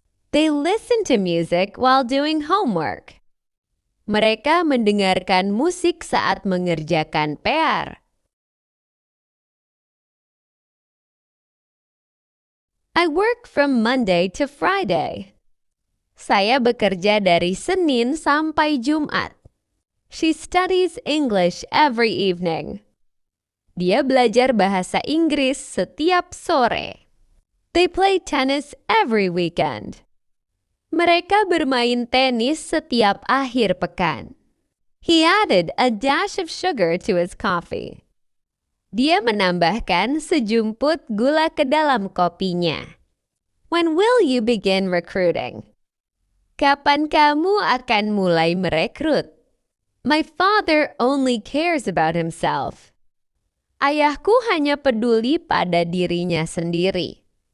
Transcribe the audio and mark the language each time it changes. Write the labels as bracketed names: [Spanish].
[English] They listen to music while doing homework. [Indonesian] Mereka mendengarkan musik saat mengerjakan PR. [English] I work from Monday to Friday. [Indonesian] Saya bekerja dari Senin sampai Jumat. [English] She studies English every evening. [Indonesian] Dia belajar bahasa Inggris setiap sore. [English] They play tennis every weekend. [Indonesian] Mereka bermain tenis setiap akhir pekan. [English] He added a dash of sugar to his coffee. [Indonesian] Dia menambahkan sejumput gula ke dalam kopinya. [English] When will you begin recruiting? [Indonesian] Kapan kamu akan mulai merekrut? [English] My father only cares about himself. [Indonesian] Ayahku hanya peduli pada dirinya sendiri.